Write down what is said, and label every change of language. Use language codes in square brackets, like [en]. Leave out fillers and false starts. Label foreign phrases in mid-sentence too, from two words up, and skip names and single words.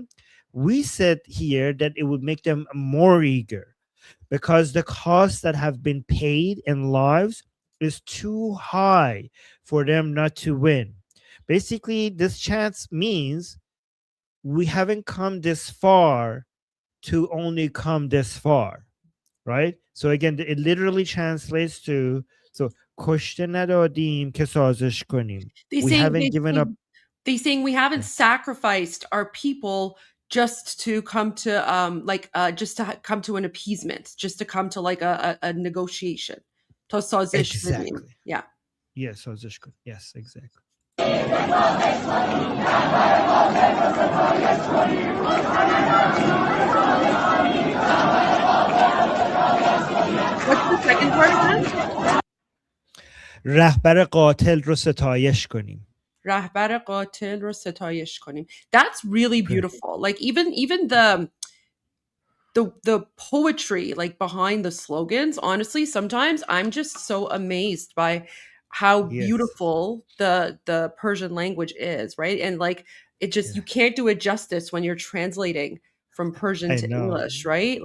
[en] We said here that it would make them more eager, because the costs that have been paid in lives is too high for them not to win. Basically, this chance means we haven't come this far to only come this far, right? So again, it literally translates to, so [fa] کشته ندادیم که سازش کنیم. [en] They We saying haven't given up. they saying we haven't sacrificed our people just to come to just to come to an appeasement, just to come to like a negotiation. [fa] To سازش بدیم. [en] Exactly. Yeah. Yes, [fa] سازش کنیم. [en] Yes, exactly. What's the second part again? [fa] رهبر قاتل رو ستایش کنیم. رهبر قاتل رو ستایش کنیم. [en] That's really beautiful. Like even the poetry like behind the slogans, honestly, sometimes I'm just so amazed by how beautiful the Persian language is, right? And like it just you can't do it justice when you're translating from Persian to English, right?